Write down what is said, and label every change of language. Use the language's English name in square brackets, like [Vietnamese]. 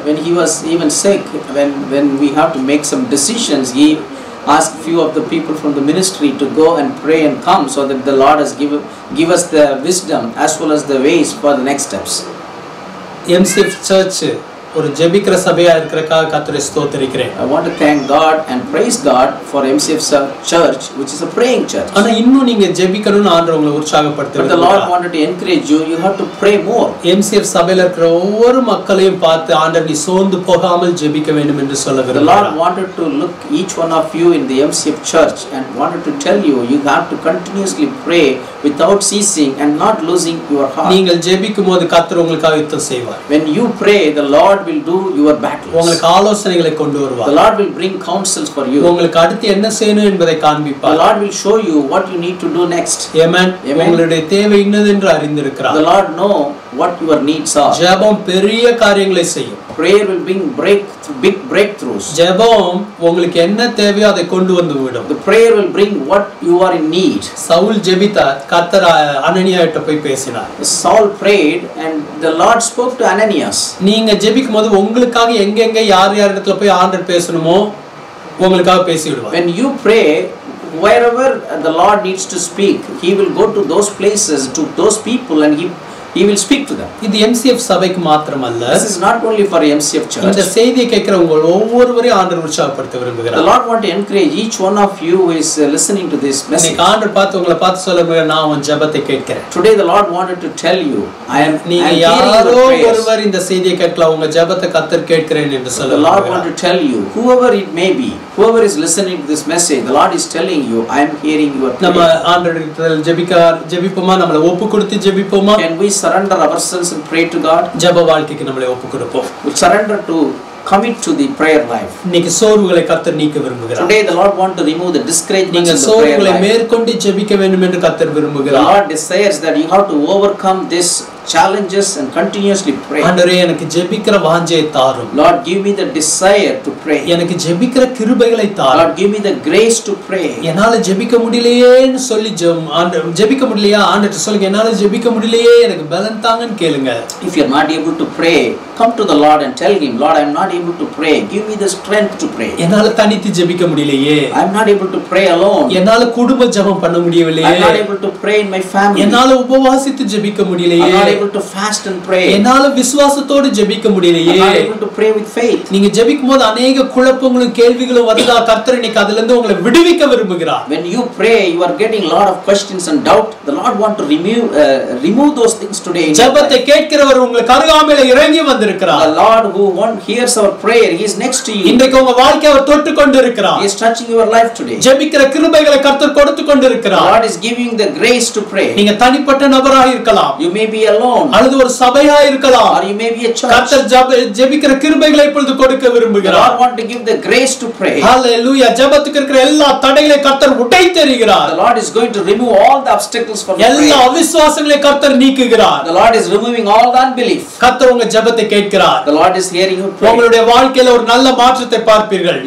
[English] When he was even sick, when we have to make some decisions, he asked few of the people from the ministry to go and pray and come so that the Lord has give us the wisdom as well as the ways for the next steps. [Tamil] MCF Church ஒரு ஜெபிக்கிற சபையா இருக்கறதுக்காக கர்த்தரை ஸ்தோத்திரிக்கிறேன். [English] I want to thank God and praise God for MCF Church, which is a praying church. [Tamil] ஆனா இன்னும் நீங்க ஜெபிக்கணும்னு ஆண்டவர் உங்களை உற்சாகப்படுத்துறார். [English] But the Lord wanted to encourage you have to pray more. [Tamil] MCF சபையில இருக்கிற ஒவ்வொரு மக்களையும் பார்த்து ஆண்டவர் நீ சோர்ந்து போகாமல் ஜெபிக்க வேண்டும் என்று சொல்லுகிறார். [English] The Lord wanted to look each one of you in the MCF church and wanted to tell you have to continuously pray without ceasing and not losing your heart. [Tamil] நீங்கள் ஜெபிக்கும்போது கர்த்தர் உங்களுக்காக யுத்தம் செய்வார். [English] When you pray, the Lord will do your battles. [Tamil] உங்களுக்கு ஆலோசனைகளை கொண்டு வருவார். [English] The Lord will bring counsels for you. [Tamil] உங்களுக்கு அடுத்து என்ன செய்யணும் என்பதை காண்பிப்பார். [English] The Lord will show you what you need to do next. Amen. [Tamil] உங்களுடைய தேவை என்னதென்று அறிந்திருக்கிறார். [English] The Lord know what your needs are. [Tamil] ஜெபம் பெரிய காரியங்களை செய்யும். [English] Prayer will bring big breakthroughs. [Tamil] ஜெபம் உங்களுக்கு என்ன தேவையோ அதை கொண்டு வந்து விடும். [English] The prayer will bring what you are in need. [Tamil] Saul ஜெபித்தார், கர்த்தர் அனனியாவிட்ட போய் பேசினார். [English] Saul prayed and the Lord spoke to Ananias. [Tamil] நீங்க ஜெபிக்கும்போது உங்களுக்காக எங்கெங்க யார் இடத்துல போய் ஆண்டவர் பேசணுமோ உங்களுக்காக பேசி விடுவார். [English] When you pray, wherever the Lord needs to speak, He will go to those places, to those people, and He will speak to them. [Tamil] இது MCF சபைக்கு மாத்திரமல்ல. [English] This is not only for MCF church. [Tamil] இந்த செய்தியை கேட்கிற உங்கள் ஒவ்வொருவரையும் ஆண்டவர் உற்சாகப்படுத்த விரும்புகிறார். [English] The Lord want to encourage each one of you who is listening to this message. [Tamil] இன்னைக்கு ஆண்டவர் பார்த்து உங்களை பார்த்து சொல்லுங்க, நான் உன் ஜெபத்தை கேட்கிறேன். [English] Today the Lord wanted to tell you, I am [Tamil] நீங்க யாரோ ஒருவர் இந்த செய்தியை கேட்கலாம், உங்க ஜெபத்தை கர்த்தர் கேட்கிறேன் என்று சொல்லுங்க. [English] The Lord want to tell you, whoever it may be, whoever is listening to this message, the Lord is telling you, I am hearing your prayer. [Tamil] நம்ம ஆண்டவரிடத்தில் ஜெபிப்போமா? நம்மளை ஒப்பு கொடுத்து ஜெபிப்போமா? [English] Can we surrender ourselves and pray to God? [Tamil] ஜெப வாழ்க்கைக்கு நம்மளை ஒப்பு கொடுப்போம். [English] We surrender to commit to the prayer life. [Tamil] இன்னைக்கு சோர்வுகளை கர்த்தர் நீக்க விரும்புகிறார். [English] Today the Lord want to remove the discouragement [Tamil] நீங்க [English] in the prayer [Tamil] சோர்வுகளை [English] life. [Tamil] மேற்கொண்டு ஜெபிக்க வேண்டும் என்று கர்த்தர் விரும்புகிறார். [English] The Lord desires that you have to overcome this challenges and continuously pray. [Tamil] ஆண்டவரே, எனக்கு ஜெபிக்கிற வாஞ்சையை தாரும். [English] Lord, give me the desire to pray. [Tamil] எனக்கு ஜெபிக்கிற கிருபைகளை தாரும். [English] Lord, give me the grace to pray. [Tamil] என்னால ஜெபிக்க முடியலையேன்னு சொல்லி ஜெபிக்க முடியலையா ஆண்டவர்ட்ட சொல்லுங்க, என்னால ஜெபிக்க முடியலையே, எனக்கு பலன் தாங்கன்னு கேளுங்க. [English] If you are not able to pray, come to the Lord and tell Him, Lord, I am not able to pray. Give me the strength to pray. [Tamil] என்னால தனித்து ஜெபிக்க முடியலையே. [English] I am not able to pray alone. [Tamil] என்னால குடும்ப ஜெபம் பண்ண முடியவில்லையே. [English] I am not able to pray in my family. [Tamil] என்னால உபவாசித்து ஜெபிக்க முடியலையே. [English] I am not able to fast and pray. [Tamil] என்னால விசுவாசத்தோடு ஜெபிக்க முடியலையே. [English] I am not able to pray with faith. [Tamil] நீங்க ஜெபிக்கும்போது अनेक குழப்பங்களும் கேள்விகளும் வருதா? கர்த்தர் இன்னைக்கு அதில இருந்து உங்களை விடுவிக்க விரும்புகிறார். [English] When you pray, you are getting a lot of questions and doubt. The Lord want to remove those things today. [Tamil] ஜெபத்தை கேட்கிறவர் உங்களுக்கு அருகாமையில இறங்கி வந்திருக்கிறார். [English] The Lord who hears our prayer, He is next to you. [Tamil] இன்றைக்கு உங்க வாழ்க்கையை அவர் தொட்டு கொண்டிருக்கிறார். [English] He is touching your life today. [Tamil] ஜெபிக்கிற கிருபைகளை கர்த்தர் கொடுத்து கொண்டிருக்கிறார். [English] The Lord is giving the grace to pray. [Tamil] நீங்க தனிப்பட்ட நபராக இருக்கலாம். [English] You may be alone. [Tamil] அல்லது ஒரு சபையா இருக்கலாம். [English] Or you may be a church. [Tamil] கர்த்தர் ஜெபிக்கிற கிருபைகளை இப்பொழுது கொடுக்க விரும்புகிறார். [English] The Lord want to give the grace to pray. Hallelujah. [Tamil] ஜெபத்துக்கு இருக்கிற எல்லா தடைகளை கர்த்தர் உடைத்தெறிகிறார். [English] The Lord is going to remove all the obstacles for prayer. [Tamil] எல்லா அவிசுவாசங்களை கர்த்தர் நீக்குகிறார். [English] The Lord is removing all the unbelief. [Tamil] கர்த்தர் உங்க ஜெபத்தை கேட்கிறார். [English] The Lord is hearing your prayer. [Tamil] உங்களுடைய வாழ்க்கையில ஒரு நல்ல மாற்றத்தை பார்ப்பீர்கள்.